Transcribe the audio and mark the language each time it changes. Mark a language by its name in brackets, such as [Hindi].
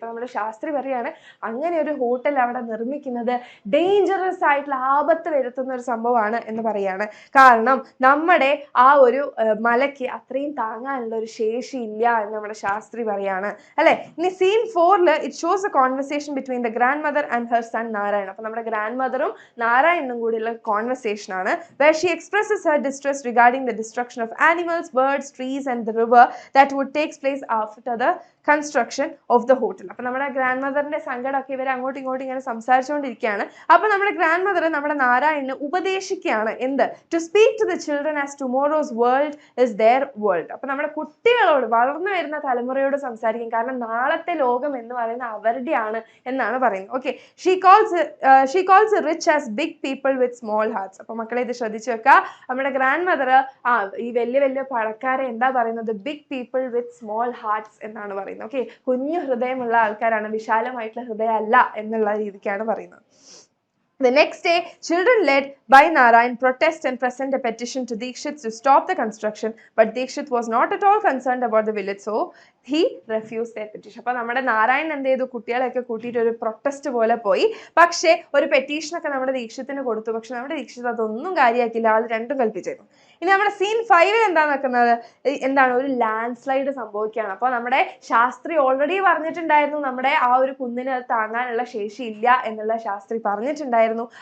[Malayalam] അപ്പൊ നമ്മുടെ ശാസ്ത്രി പറയാണ് അങ്ങനെ ഒരു ഹോട്ടൽ അവിടെ നിർമ്മിക്കുന്നത് ഡേഞ്ചറസ് ആയിട്ടുള്ള ആപത്ത് വരുത്തുന്ന ഒരു സംഭവമാണ് എന്ന് പറയാണ്. കാരണം നമ്മുടെ ആ ഒരു മലയ്ക്ക് അത്രയും താങ്ങാനുള്ള ഒരു ശേഷി ഇല്ല എന്ന് നമ്മുടെ ശാസ്ത്രി പറയാണ് അല്ലെ. [English] ഇനി scene 4 it shows a conversation between the grandmother and her son Narayan. [Malayalam] അപ്പൊ നമ്മുടെ ഗ്രാൻഡ് മദറും നാരായണനും കൂടിയുള്ള കോൺവെർസേഷൻ ആണ്. [English] where she expresses her distress regarding the destruction of animals, birds, trees and the river that would take place after the construction of the hotel. [Malayalam] അപ്പൊ നമ്മുടെ grand മദറിന്റെ സങ്കടമൊക്കെ ഇവർ അങ്ങോട്ടും ഇങ്ങോട്ടും ഇങ്ങനെ സംസാരിച്ചുകൊണ്ടിരിക്കുകയാണ്. അപ്പൊ നമ്മുടെ ഗ്രാൻഡ് മദർ നമ്മുടെ നാരായണനെ ഉപദേശിക്കുകയാണ് എന്ത്, [English] To speak to the children as tomorrow's world is their world. [Malayalam] അപ്പൊ നമ്മുടെ കുട്ടികളോട്, വളർന്നു വരുന്ന തലമുറയോട് സംസാരിക്കും, കാരണം നാളത്തെ ലോകം എന്ന് പറയുന്നത് അവരുടെയാണ് എന്നാണ് പറയുന്നത്. [English] Okay, she calls rich as big people with small hearts. [Malayalam] അപ്പൊ മക്കളെ ഇത് ശ്രദ്ധിച്ചു വെക്കുക. നമ്മുടെ ഗ്രാൻഡ് മദർ ഈ വലിയ വലിയ പണക്കാരെ എന്താ പറയുന്നത്, [English] big people with small hearts [Malayalam] എന്നാണ് പറയുന്നത്. ഓക്കെ, കുഞ്ഞു ഹൃദയമുള്ള ആൾക്കാരാണ്, വിശാലമായിട്ടുള്ള ഹൃദയം അല്ല എന്നുള്ള രീതിക്കാണ് പറയുന്നത്. [English] The next day, children led by Narayan protest and present a petition to Dikshit to stop the construction, but Dikshit was not at all concerned about the village, so he refused their petition. [Malayalam] അപ്പോൾ നമ്മുടെ നാരായൺ എന്ത് ചെയ്തു, കുട്ടികളെയൊക്കെ കൂട്ടിയിട്ട് ഒരു protest പോലെ പോയി. പക്ഷേ ഒരു പെറ്റീഷനൊക്കെ നമ്മുടെ ദീക്ഷിത്തിന് കൊടുത്തു. പക്ഷെ നമ്മുടെ ദീക്ഷിത് അതൊന്നും കാര്യമാക്കില്ല, ആൾ രണ്ടും കൽപ്പിച്ചിരുന്നു. ഇനി നമ്മുടെ സീൻ 5 എന്താ നടക്കുന്നത്, എന്താണ്, ഒരു ലാൻഡ് സ്ലൈഡ് സംഭവിക്കുകയാണ്. അപ്പോൾ നമ്മുടെ ശാസ്ത്രി ഓൾറെഡി പറഞ്ഞിട്ടുണ്ടായിരുന്നു നമ്മുടെ ആ ഒരു കുന്നിന് അത് താങ്ങാനുള്ള ശേഷി ഇല്ല എന്നുള്ള ശാസ്ത്രി പറഞ്ഞിട്ടുണ്ടായിരുന്നു.